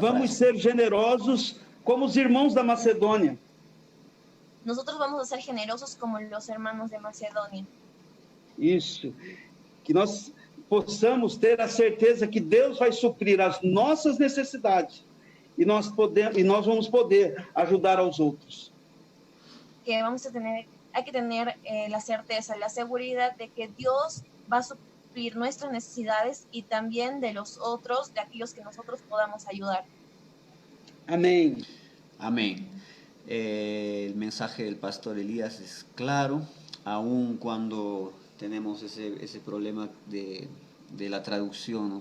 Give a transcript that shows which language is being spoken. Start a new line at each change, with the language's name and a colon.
Portuguese: Vamos ser generosos como os irmãos da Macedônia.
Spanish: Nosotros vamos a ser generosos como los hermanos de Macedonia.
Portuguese: Isso. Que nós possamos ter a certeza que Deus vai suprir as nossas necessidades e nós vamos poder ajudar aos outros.
Spanish: Que hay que tener la certeza, la seguridad de que Dios va a suplir nuestras necesidades y también de los otros, de aquellos que nosotros podamos ayudar. Amén. Amén. El mensaje del pastor Elías es claro, aun cuando tenemos ese problema de la traducción, ¿no?